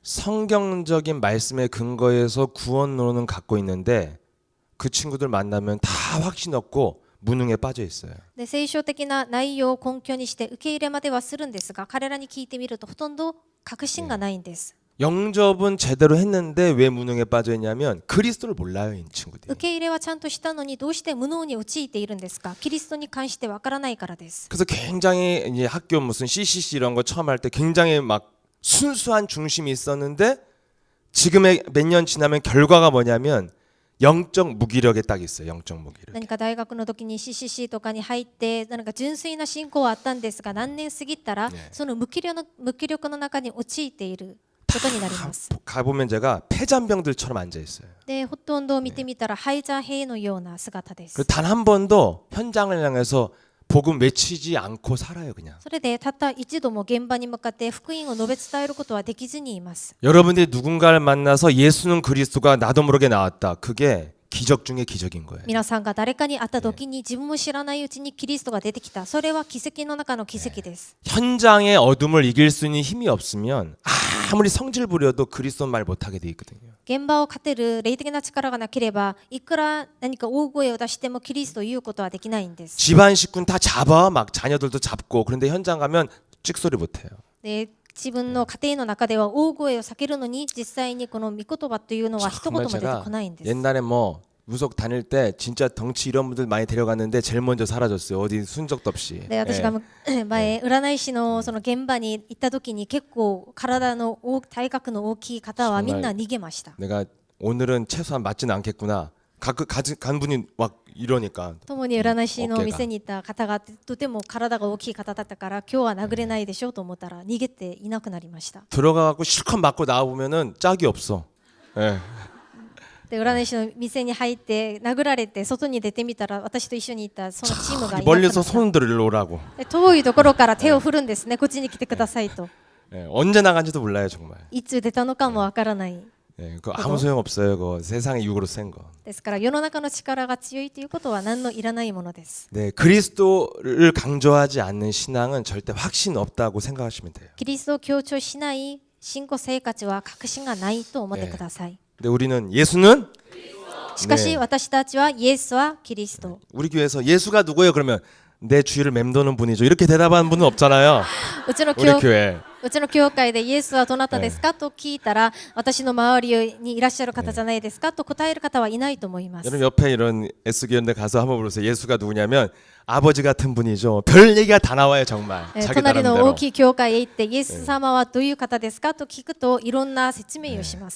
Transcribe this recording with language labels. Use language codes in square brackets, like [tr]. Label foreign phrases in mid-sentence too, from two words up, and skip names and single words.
[ko] 성경적인 말씀에 근거해서 구원론은 갖고 있는데 그 친구들 만나면 다 확신 없고 무능에 빠져 있어요. [ja] で聖書的な内容を根拠にして受け入れまではするんですが彼らに聞いてみるとほとんど確信がないんです。 [ko] 영접은 제대로 했는데 왜 무능에 빠져 있냐면 그리스도를 몰라요, 이 친구들이. [ja] 受け入れはちゃんとしたのにどうして無能に陥っているんですか？キリストに関してわからないからです。 [ko] 그래서 굉장히 이제 학교 무슨 CCC 이런 거 처음 할 때 굉장히 막 순수한 중심이 있었는데 지금의 몇 년 지나면 결과가 뭐냐면 영적 무기력에 딱 있어요. 영적 무기력. [ja] 何か大学の時に CCC とかに入って何か純粋な信仰はあったんですが、何年過ぎたらその無気力の中に陥っていることになります。 [ko] 가보면 제가 폐잔병들처럼 앉아 있어요. [ja] でほとんど見てみたらハイジャー兵のような姿です。 [ko] 단 한 번도 현장을 향해서 복음 외치지 않고 살아요, 그냥. [ja] それでたった一度も現場に向かって福音を述べ伝えることはできずにいます。 [ko] 여러분들이 누군가를 만나서 예수는 그리스도가 나도 모르게 나왔다. 그게 기적 중에 기적인 거예요. [ja] 皆さんが誰かに会った時に自分も知らないうちにキリストが出てきた。それは奇跡の中の奇跡です。 [ko] 현장의 어둠을 이길 수 있는 힘이 없으면 아무리 성질 부려도 그리스도 말 못하게 돼 있거든요. [ja] 現場を勝てる霊的な力がなければいくら何か大声を出してもキリストを言うことはできないんです。 [ko] 집안 식구는 다 잡아 막 자녀들도 잡고 그런데 현장 가면 찍소리 못해요. [ja] で自分の家庭の中では大声を避けるのに実際にこの御言葉というのは一言も出てこないんです。 [ko] 옛날에 뭐 무속 다닐 때 진짜 덩치 이런 분들 많이 데려갔는데 제일 먼저 사라졌어요. 어디 순적도 없이. [ja] で私が前占い師のその現場に行った時に結構体の体格の大きい方はみんな逃げました。 [ko] 내가 오늘은 최소한 맞지는 않겠구나. 간 분이 막 이러니까. [ja] 共に占い師の店に行った方がとても体が大きい方だったから今日は殴れないでしょうと思ったら逃げていなくなりました。 [ko] 들어가갖고 실컷 맞고 나와 보면은 짝이 없어. 예. [ja] で占い師の店に入って殴られて外に出てみたら私と一緒にいたそのチームがいなくなった。 [ko] 멀리서 손들어 일로 오라고. [ja] で遠いところから手を振るんですね。こっちに来てくださいと。 [ko] 예, 언제 나간지도 몰라요 정말. [ja] いつ出たのかもわからない。 [ko] 예, 그거 아무 소용 없어요. 그거 세상의 육으로 센 거. [ja] ですから世の中の力が強いということは何のいらないものです。 [ko] 네, 그리스도를 강조하지 않는 신앙은 절대 확신 없다고 생각하시면 돼요. [ja] キリストを強調しない信仰生活は確信がないと思ってください。 [ko] 근데 우리는 예수는 [ja] しかし私たちはイエスはキリスト。 [ko] 우리 교회에서 예수가 누구예요? 그러면 내 주위를 맴도는 분이죠. 이렇게 대답하는 분은 없잖아요. [ja] うちの [ko] 우리 교회. [ja] うちの教会でイエスはどなたですかと聞いたら私の周りにいらっしゃる方じゃないですかと答える方はいないと思います。 [ko] 여러분 옆에 이런 S교인데 가서 한번 물어보세요. 예수가 누구냐면 아버지 같은 분이죠. 별 얘기가 다 나와요 정말. 자기 [ja] 隣の [ko] 나름대로. [ja] 大きい教会へ行ってイエス様はどういう方ですかと聞くといろんな説明をします。